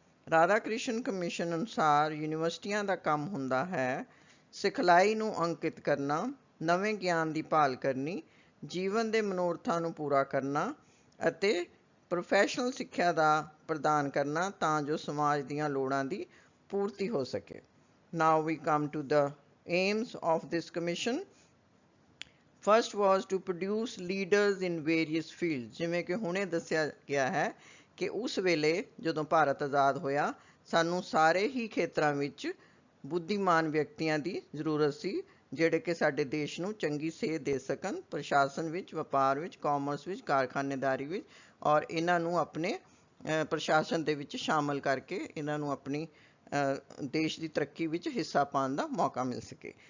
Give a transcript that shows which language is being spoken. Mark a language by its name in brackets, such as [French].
[Punjabi] Radha Krishna commission ਅਨੁਸਾਰ ਯੂਨੀਵਰਸਿਟੀਆਂ ਦਾ ਕੰਮ ਹੁੰਦਾ ਹੈ ਸਿਖਲਾਈ ਨੂੰ ਅੰਕਿਤ ਕਰਨਾ, ਨਵੇਂ ਗਿਆਨ ਦੀ ਭਾਲ ਕਰਨੀ, ਜੀਵਨ ਦੇ ਮਨੋਰਥਾਂ ਨੂੰ ਪੂਰਾ ਕਰਨਾ ਅਤੇ ਪ੍ਰੋਫੈਸ਼ਨਲ ਸਿੱਖਿਆ ਦਾ ਪ੍ਰਦਾਨ ਕਰਨਾ ਤਾਂ ਜੋ ਸਮਾਜ ਦੀਆਂ ਲੋੜਾਂ ਦੀ ਪੂਰਤੀ ਹੋ ਸਕੇ। [English] Now we come to the aims of this commission. First was to produce leaders in various fields. [Punjabi] ਜਿਵੇਂ ਕਿ ਹੁਣੇ ਦੱਸਿਆ ਗਿਆ ਹੈ ਕਿ ਉਸ ਵੇਲੇ ਜਦੋਂ ਭਾਰਤ ਆਜ਼ਾਦ ਹੋਇਆ ਸਾਨੂੰ ਸਾਰੇ ਹੀ ਖੇਤਰਾਂ ਵਿੱਚ ਬੁੱਧੀਮਾਨ ਵਿਅਕਤੀਆਂ ਦੀ ਜ਼ਰੂਰਤ ਸੀ ਜਿਹੜੇ ਕਿ ਸਾਡੇ ਦੇਸ਼ ਨੂੰ ਚੰਗੀ ਸੇਧ ਦੇ ਸਕਣ ਪ੍ਰਸ਼ਾਸਨ ਵਿੱਚ, ਵਪਾਰ ਵਿੱਚ, ਕਾਮਰਸ ਵਿੱਚ, ਕਾਰਖਾਨੇਦਾਰੀ ਵਿੱਚ, ਔਰ ਇਹਨਾਂ ਨੂੰ ਆਪਣੇ ਪ੍ਰਸ਼ਾਸਨ ਦੇ ਵਿੱਚ ਸ਼ਾਮਲ ਕਰਕੇ ਇਹਨਾਂ ਨੂੰ ਆਪਣੀ ਦੇਸ਼ ਦੀ ਤਰੱਕੀ ਵਿੱਚ ਹਿੱਸਾ ਪਾਉਣ ਦਾ ਮੌਕਾ ਮਿਲ ਸਕੇ।